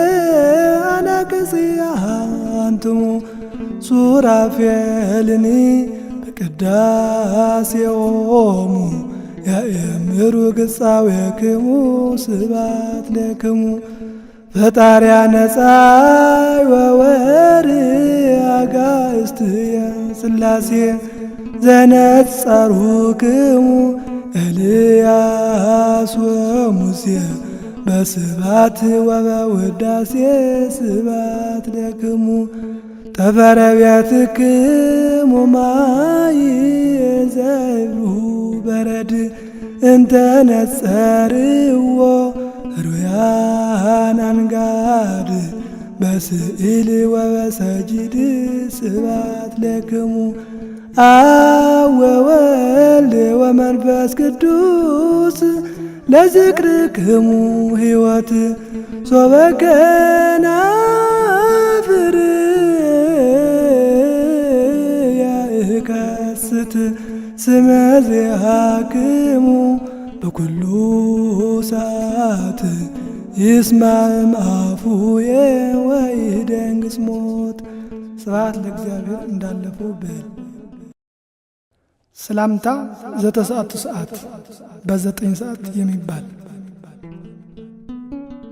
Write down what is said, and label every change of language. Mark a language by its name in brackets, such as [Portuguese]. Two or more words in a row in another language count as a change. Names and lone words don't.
[Geez] አናቅጽያ አንትሙ ሱራፌልኒ በቅዳሴኦሙ ያእምሩ ግጻዌክሙ ስብሐት ለክሙ ፈጣርያ ነጻይ ወወርኅ አጋእዝትየ ሥላሴ ዘነጸሩክሙ ኤልያስ ወሙሴ በስብሐት ወበውዳሴ ስብሐት ለክሙ ጠፈረ ቤትክሙ ማይ ዘይብሉ በረድ እንተ ነጸርዎ ሩያን አንጋድ በስዕል ወበሰጂድ ስብሐት ለክሙ አብ ወወልድ ወመንፈስ ቅዱስ ለዝክርክሙ ሕይወት ሶበ ከናፍር ያእከስት ስመ ዚአክሙ በኩሉ ሰዓት ይስማዕም አፉየ ወይደንግጽ ሞት። ስብሐት ለእግዚአብሔር [Amharic] እንዳለፈው በል ሰላምታ ዘተሰዓቱ ሰዓት በ9 ሰዓት የሚባል